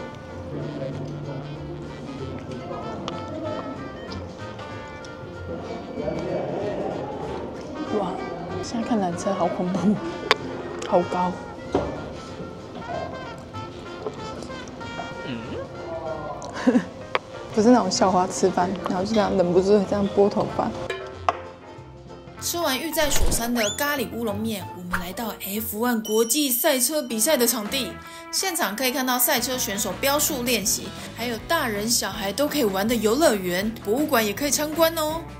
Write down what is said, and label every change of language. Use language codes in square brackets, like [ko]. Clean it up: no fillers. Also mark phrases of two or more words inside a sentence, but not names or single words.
[zh] 哇，現在看纜車好恐怖，好高。不是那種校花吃飯，然後就這樣忍不住這樣撥頭髮。吃完御在所山的咖喱烏龍麵，我們來到 F1 國際賽車比賽的場地，現場可以看到賽車選手標速練習，還有大人小孩都可以玩的遊樂園，博物館也可以參觀哦。